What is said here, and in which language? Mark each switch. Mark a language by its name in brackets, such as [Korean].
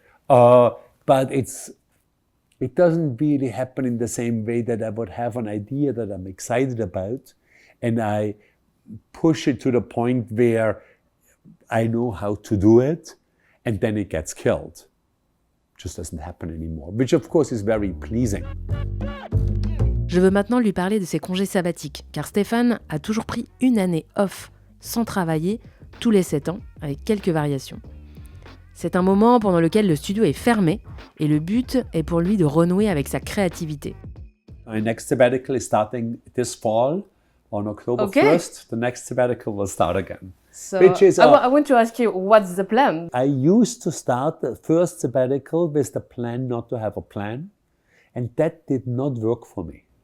[English] But it doesn't really happen in the same way that I would have an idea that I'm excited about, and I push it to the point where I know how to do it, and then it gets killed. It just doesn't happen anymore, which of course is very pleasing. [French] Je veux maintenant lui parler de ses congés sabbatiques, car Stefan a toujours pris une année off, sans travailler, tous les 7 ans, avec quelques variations. C'est un moment pendant lequel le studio est fermé, et le but est pour lui de renouer avec sa créativité. [English] My next sabbatical is starting this fall. On October 1st, the next sabbatical will start again. So, which is I want to ask you, what's the plan? I used to start the first sabbatical with the plan not to have a plan, and that did not work for me.